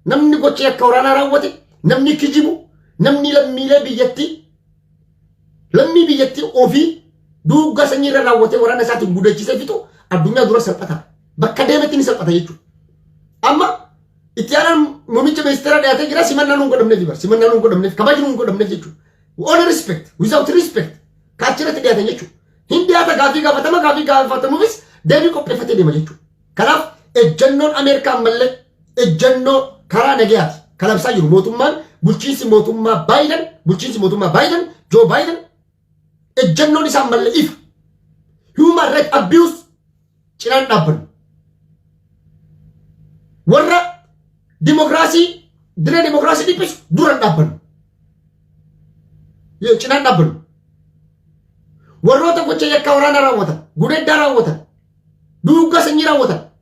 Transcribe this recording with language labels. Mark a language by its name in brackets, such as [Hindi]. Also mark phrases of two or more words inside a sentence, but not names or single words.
[Oromo] Namni gocha akka waraanaa raawwate namni kijibu namni lammiilee biyyatti ofii duugaa sanyii irra raawwate waraana isaatiin gudachiisee fixu addunyaa dura salphata bakka deemetti ni salphata jechuudha. Amma itti aanaan muummicha ministeera dhiyaatee jira simannaa nuun godhamneef kabajni nuun godhamneef jechuudha. [English] All respect without respect [Oromo] kaachirratti dhiyaatan jechuudha. Hin dhiyaata gaafii gaafatamuufis deebii qopheeffatee deema jechuudha. Kanaaf ejjannoon Ameerikaan mallee ejjannoo karaa nagayaati kalabsaa jiru mootummaan bulchiinsi mootummaa Baayiden Joe Biden ejjannoon isaan mallee [English] if human right abuse [Oromo] cinaan dhaabbannu warra diree dimokiraasii dhiphisu duran dhaabbannu cinaan dhaabbannu warroota gocha yakka waraanaa raawwatan gudeeddaa raawwatan duugaa sanyii raawwatan